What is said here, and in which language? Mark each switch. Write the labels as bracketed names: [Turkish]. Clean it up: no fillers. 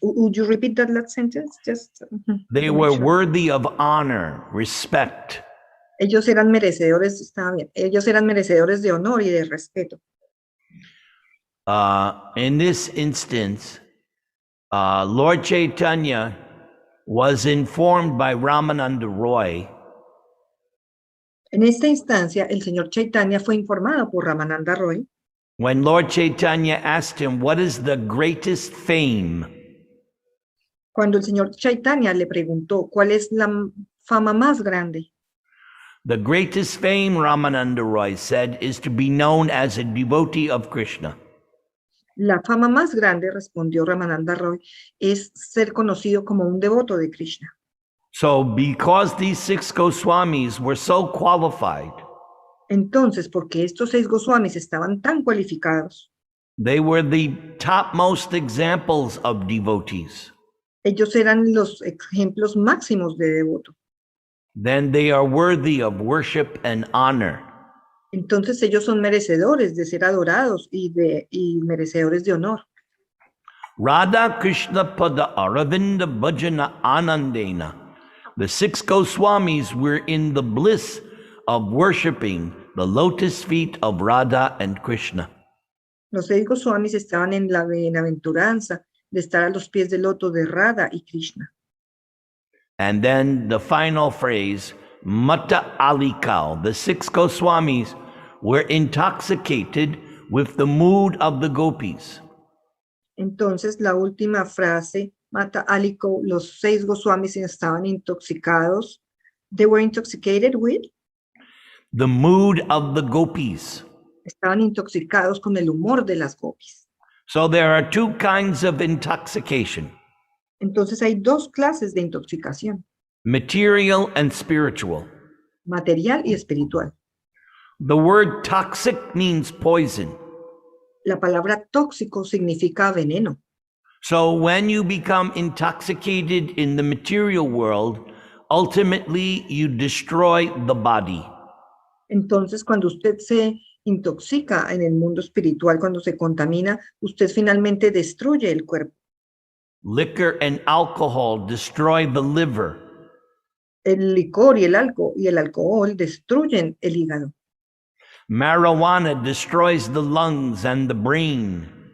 [English] Would you repeat that last sentence? They were worthy of honor, respect. [Spanish] Ellos eran merecedores, estaba bien. Ellos eran merecedores de honor y de respeto. [English] In this instance, Lord Chaitanya was informed by Ramananda Roy [Spanish] En esta instancia, el señor Chaitanya fue informado por Ramananda Roy [English] when Lord Chaitanya asked him, what is the greatest fame? [Spanish] cuando el señor Chaitanya le preguntó cuál es la fama más grande. [English] The greatest fame, Ramananda Roy said, is to be known as a devotee of Krishna. [Spanish] La fama más grande, respondió Ramananda Roy, es ser conocido como un devoto de Krishna. [English] So because these 6 Goswamis were so qualified, [Spanish] Entonces, porque estos 6 Goswamis estaban tan cualificados, [English] they were the topmost examples of devotees. [Spanish] ellos eran los ejemplos máximos de devoto. [English] Then they are worthy of worship and honor. [Spanish] Entonces ellos son merecedores de ser adorados y merecedores de honor. [Sanskrit] Radha Krishna Pada Aravinda Bhajana Anandena. [English] The 6 Goswamis were in the bliss of worshiping the lotus feet of Radha and Krishna. [Spanish] Los 6 Goswamis estaban en la bienaventuranza de estar a los pies del loto de Radha y Krishna. [English] And then the final phrase, Mata Alikau. The 6 Goswamis were intoxicated with the mood of the Gopis. [Spanish] Entonces la última frase, Mata Aliko, los 6 Goswamis estaban intoxicados. [English] They were intoxicated with? The mood of the Gopis. [Spanish] Estaban intoxicados con el humor de las Gopis. [English] So there are 2 kinds of intoxication, [Spanish] Entonces hay 2 clases de intoxicación, [English] material and spiritual. [Spanish] material y espiritual. [English] The word toxic means poison. [Spanish] La palabra tóxico significa veneno. [English] So when you become intoxicated in the material world, ultimately you destroy the body. [Spanish] Entonces, cuando usted se intoxica en el mundo espiritual, cuando se contamina, usted finalmente destruye el cuerpo. [English] Liquor and alcohol destroy the liver. [Spanish] El licor y el alcohol destruyen el hígado. [English] Marijuana destroys the lungs and the brain.